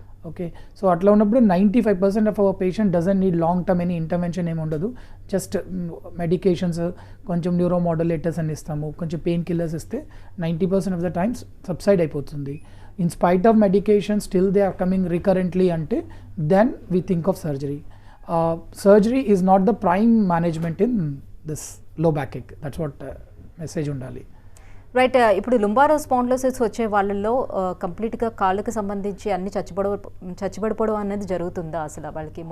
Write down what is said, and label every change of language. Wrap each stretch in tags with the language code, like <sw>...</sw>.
<en>okay, so</en> <te>అట్లా ఉన్నప్పుడు</te> <en>95% of our patient doesn't need long term any intervention</en> <te>ఏమి ఉండదు.</te> <en>just medications, కొంచెం neuromodulators</en> <te>అని ఇస్తాము, కొంచెం</te> <en>Painkillers ఇస్తే 90% of the times subside అయిపోతుంది. In spite of medication still they are coming recurrently అంటే then we think of surgery. Surgery is not the prime management in this low backache. That's what message ఉండాలి.</en> <te>Right, ఇప్పుడు లుంబారో spondylosis వచ్చే వాళ్ళల్లో కంప్లీట్గా కాళ్ళకి సంబంధించి అన్ని చచ్చిపడిపోవడం అనేది జరుగుతుందా అసలు వాళ్ళకి?</te>